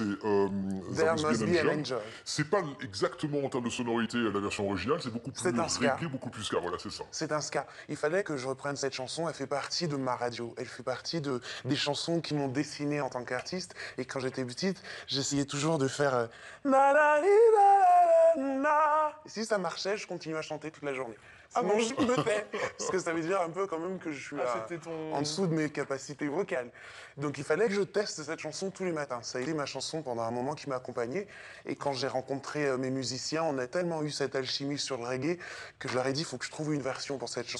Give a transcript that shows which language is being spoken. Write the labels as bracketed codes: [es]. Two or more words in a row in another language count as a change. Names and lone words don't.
[fr] There Must Be an Angel. C'est pas exactement en termes de sonorité la version originale, c'est beaucoup plus C'est un ska. reggae, beaucoup plus ska, voilà, c'est ça. C'est un ska. Il fallait que je reprenne cette chanson, elle fait partie de ma radio. Elle fait partie des chansons qui m'ont dessiné en tant qu'artiste. Et quand j'étais petite, j'essayais toujours de faire na na ni, na na na. Et si ça marchait, je continuais à chanter toute la journée. Sinon, je me tais. Parce que ça veut dire un peu quand même que je suis en dessous de mes capacités vocales. Donc il fallait que je teste cette chanson tous les matins. Ça a été ma chanson pendant un moment qui m'a accompagné. Et quand j'ai rencontré mes musiciens, on a tellement eu cette alchimie sur le reggae que je leur ai dit, il faut que je trouve une version pour cette chanson.